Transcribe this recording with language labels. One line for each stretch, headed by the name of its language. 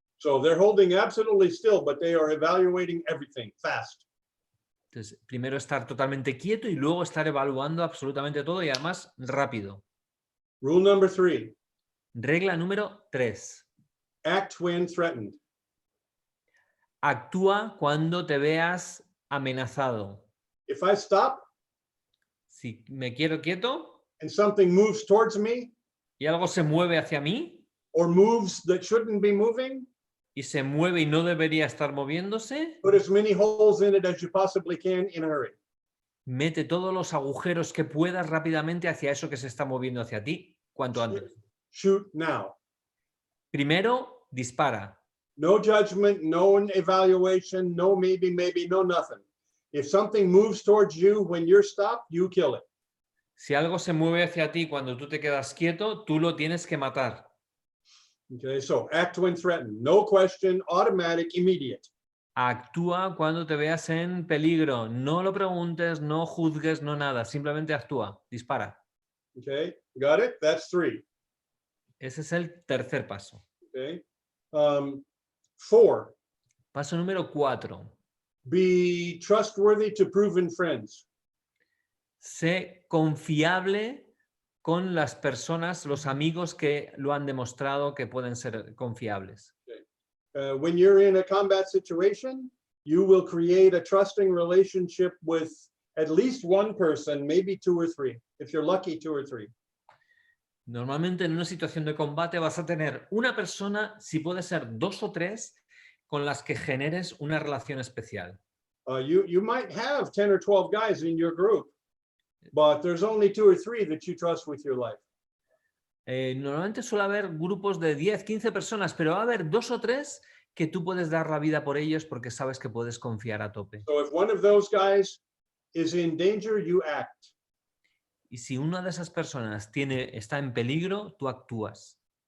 English: So they're holding absolutely still, but they are evaluating everything fast.
Spanish: Entonces, primero estar totalmente quieto y luego estar evaluando absolutamente todo y además rápido.
English: Rule number 3,
Spanish: Regla número 3.
English: act when threatened.
Spanish: Actúa cuando te veas amenazado.
English: If I stop
Spanish: Si me quiero quieto
English: and something moves towards me
Spanish: y algo se mueve hacia mí
English: or moves that shouldn't be moving,
Spanish: y se mueve y no debería estar moviéndose,
English: put as many holes in it as you possibly can in a hurry.
Spanish: mete todos los agujeros que puedas rápidamente hacia eso que se está moviendo hacia ti, cuanto antes.
English: Shoot now.
Spanish: Primero, dispara.
English: No judgment, no evaluation, no maybe, no nothing. If something moves towards you when you're stopped, you kill it.
Spanish: Si algo se mueve hacia ti cuando tú te quedas quieto, tú lo tienes que matar.
English: Okay, so act when threatened. No question, automatic, immediate.
Spanish: Actúa cuando te veas en peligro. No lo preguntes, no juzgues, no nada. Simplemente actúa. Dispara.
English: Okay, got it? That's 3.
Spanish: Ese es el tercer paso.
English: Okay. 4,
Spanish: Paso número 4.
English: be trustworthy to proven friends.
Spanish: Sé confiable con las personas, los amigos que lo han demostrado que pueden ser confiables.
English: When you're in a combat situation, you will create a trusting relationship with at least one person, maybe 2 or 3. If you're lucky, 2 or 3.
Spanish: Normalmente en una situación de combate vas a tener una persona, si puede ser 2 o 3, con las que generes una relación especial.
English: You might have 10 or 12 guys in your group, but there's only 2 or 3 that you trust with your life.
Spanish: Normalmente suele haber grupos de 10, 15 personas, pero va a haber 2 o 3 que tú puedes dar la vida por ellos porque sabes que puedes confiar a tope.
English: So if one of those guys is in danger, you act.
Spanish: Y si una de esas personas está en peligro, tú actúas.